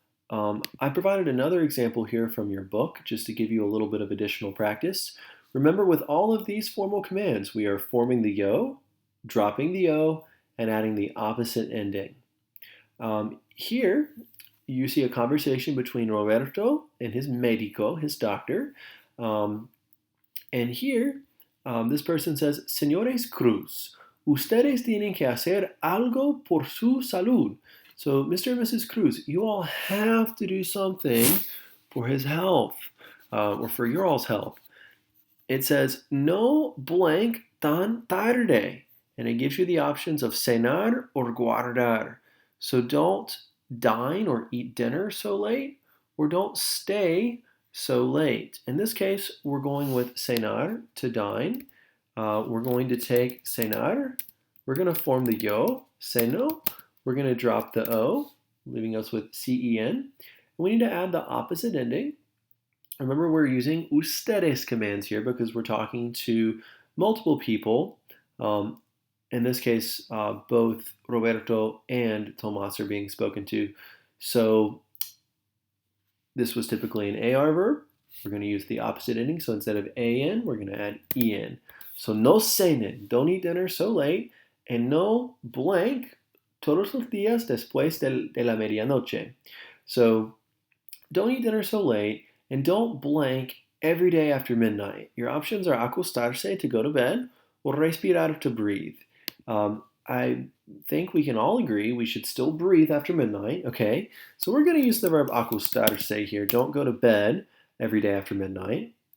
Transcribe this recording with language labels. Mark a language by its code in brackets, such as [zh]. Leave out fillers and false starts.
[en] I provided another example here from your book just to give you a little bit of additional practice. Remember, with all of these formal commands, we are forming the yo, dropping the O, and adding the opposite ending. Here, you see a conversation between Roberto and his médico, his doctor. And here, this person says, [es] Señores Cruz, ustedes tienen que hacer algo por su salud. [en] So, Mr. and Mrs. Cruz, you all have to do something for his health, or for your all's health. It says, [es] no blank tan tarde, [en] and it gives you the options of cenar or guardar. So don't dine or eat dinner so late, or don't stay so late. In this case, we're going with cenar, to dine. We're going to take cenar. We're going to form the yo, ceno. We're going to drop the O, leaving us with CEN. And we need to add the opposite ending. Remember, we're using ustedes commands here because we're talking to multiple people. In this case, both Roberto and Tomas are being spoken to. So this was typically an AR verb. We're going to use the opposite ending. So instead of AN, we're going to add EN. [es] So no cenen, [en] don't eat dinner so late, and [es] no blank, todos los días después de la medianoche. [en] So don't eat dinner so late, and don't blank every day after midnight. Your options are acostarse, to go to bed, or respirar, to breathe. I think we can all agree we should still breathe after midnight, okay? So we're going to use the verb acostarse here. Don't go to bed every day after midnight.